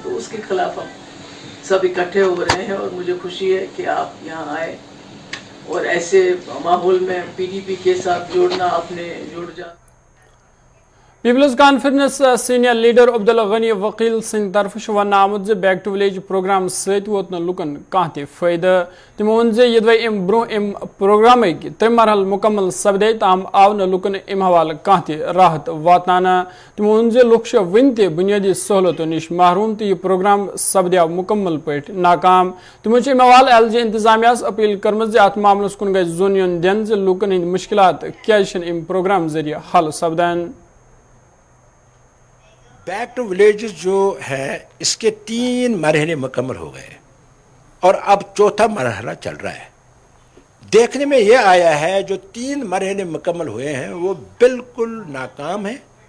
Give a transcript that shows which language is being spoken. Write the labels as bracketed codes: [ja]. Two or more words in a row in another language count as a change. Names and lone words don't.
[hi] तो उसके खिलाफ हम सब इकट्ठे हो रहे हैं और मुझे खुशी है कि आप यहाँ आए और ऐसे माहौल में PDP के साथ जुड़ जा। [ks] पीपल्स कॉन्फ्रेंस सीनियर लीडर अब्दुल गनी वकील सिंह तरफ वन आमुत [en] back to village program [ks] सत वोत लुकन कह फायदे। तमो वोन यदवे अम ब्रो अम प्रोग्राम तम मरहल मुकम्मल सपदे ताम आव न लुकन अम हवाल कह राहत वातान। तमो वोन लुक वन बुनियादी सहूलतों निश महरूम तो यह प्रोग्राम सपद्याव मुकम्मल पे नाकाम। तमो अम हवाल LG इंतजामिया अपील कर्म अत मामलस कुन गई जोन योन दिन लुकन हंद मुश्किलात क्या अम प्रोग्राम जरिए हल सपदान। [en] back to villages [hi] जो है इसके 3 मरहले मुकम्मल हो गए और अब 4था मरहला चल रहा है। देखने में यह आया है जो 3 मरहले मुकम्मल हुए हैं वो बिल्कुल नाकाम है।